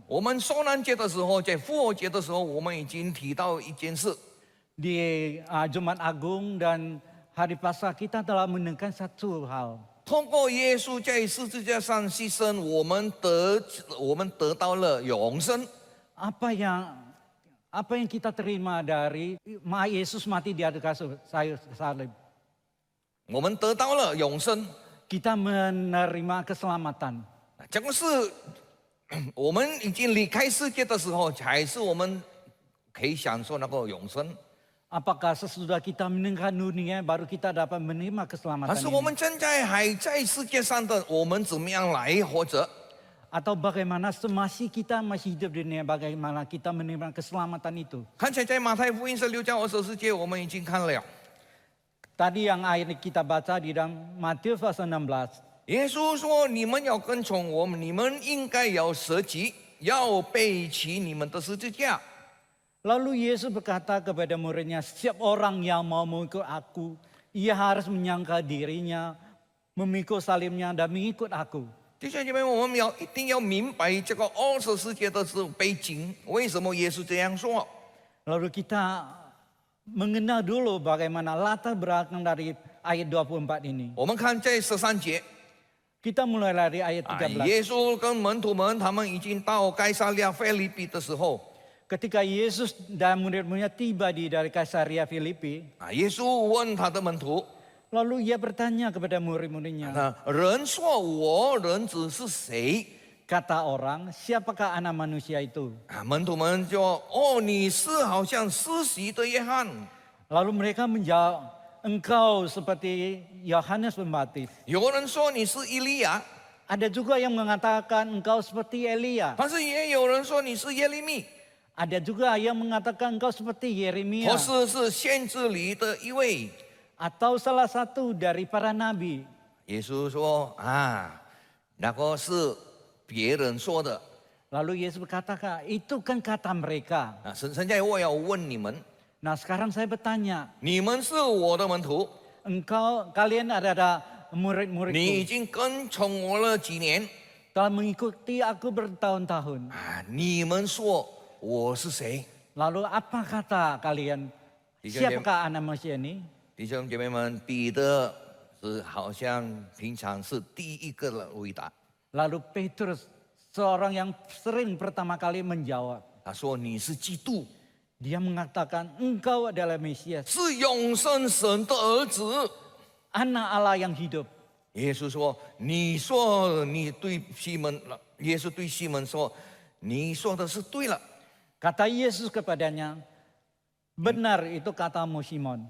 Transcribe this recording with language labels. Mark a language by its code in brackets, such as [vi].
[zh] 我们受难节的时候，在复活节的时候，我们已经提到一件事， [id] Di Jumat Agung dan Hari Paskah kita telah menekan satu hal. [zh] 通过耶稣在十字架上牺牲，我们得到了永生。 [id] Apa yang kita terima dari Yesus mati di atas kayu salib? [zh] 我们得到了永生， [id] Kita menerima keselamatan. [zh] 这个是我们已经离开世界的时候，才是我们可以享受那个永生。 [id] Apakah sesudah kita meninggalkan dunia baru kita dapat menerima [zh] 但 [id] keselamatan [zh] 是我 [id] ini? [zh] 们现在还在世界上的，我们怎么样来活着？ [id] Atau bagaimana semasa kita masih hidup di dunia, bagaimana kita menerima keselamatan itu? [zh] 看起来在马太福音16章24节，我们已经看了。 [id] Tadi yang ayat kita baca di dalam Matius pasal 16. [zh] 耶稣说：“你们要跟从我们，你们应该要舍己，要背起你们的十字架。” [id] Lalu Yesus berkata kepada muridnya, setiap orang yang mau mengikut aku, ia harus menyangkal dirinya, memikul salibnya dan mengikut aku. [zh] 弟兄姐妹，我们一定要明白这个20世纪的背景，为什么耶稣这样说？ [id] Lalu kita mengenal dulu bagaimana latar belakang dari ayat 24 ini. [zh] 我们看在13节， [id] Kita mulai dari ayat 13. [zh] 耶稣跟门徒们他们已经到该撒利亚腓立比的时候， [id] Ketika Yesus dan murid-muridnya tiba dari Kaisaria Filipi, [zh] 耶稣问他的门徒， [id] lalu ia bertanya kepada murid-muridnya, [zh] 人说我人子是谁？ [id] kata orang, siapakah anak manusia itu? [zh] 门徒们就哦，你是好像施洗的约翰， [id] Lalu mereka menjawab, engkau seperti Yohanes Pembaptis. [zh] 有人说你是以利亚， [id] Ada juga yang mengatakan engkau seperti Elia. [zh] 但是也有人说你是耶利米， [id] Ada juga yang mengatakan engkau seperti Yeremia. [zh] 或是先知里的一位。 [id] Atau salah satu dari para nabi. [zh] 耶稣说啊，那个是别人说的。 [id] Lalu Yesus berkata, itu kan kata mereka. [zh] 现在我要问你们， [id] Nah sekarang saya bertanya, [zh] 你们是我的门徒， [id] kalian adalah [zh] 你已 [id] murid-muridku. [zh] 经跟从我了几年 [id] Telah mengikuti aku bertahun-tahun. [zh] 啊？你们说我是谁？ [id] Lalu apa kata kalian? Siapakah anak manusia ini? [zh] 弟兄姐妹们，彼得是好像平常是第一个的回答， [id] Lalu Petrus, seorang yang sering pertama kali menjawab. [zh] 他说你是基督， [id] Dia mengatakan, engkau adalah Mesias, [zh] 是永生神的儿子。 [id] anak Allah yang hidup. [zh] 耶稣说：“你说你对西门，耶稣对西门说，你说的是对了， [id] Kata Yesus kepadanya, benar itu katamu Simon.